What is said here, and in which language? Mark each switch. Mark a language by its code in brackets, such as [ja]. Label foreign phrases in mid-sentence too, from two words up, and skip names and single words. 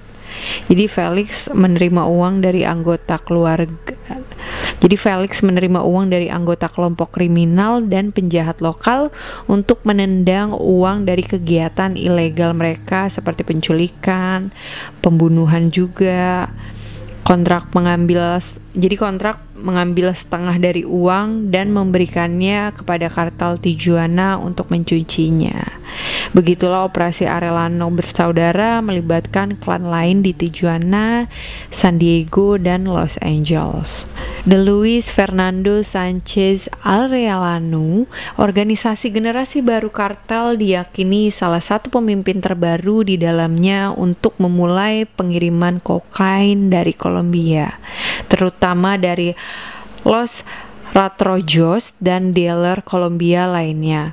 [id] Jadi Felix menerima uang dari anggota kelompok kriminal dan penjahat lokal untuk menendang uang dari kegiatan ilegal mereka seperti penculikan, pembunuhan juga. Kontrak mengambil setengah dari uang dan memberikannya kepada Kartel Tijuana untuk mencucinya. Begitulah operasi Arellano bersaudara melibatkan klan lain di Tijuana, San Diego, dan Los Angeles. The Luis Fernando Sanchez Arellano, organisasi generasi baru kartel, diyakini salah satu pemimpin terbaru di dalamnya untuk memulai pengiriman kokain dari Kolombia, terutama dari Los Ratrojos dan dealer Kolombia lainnya.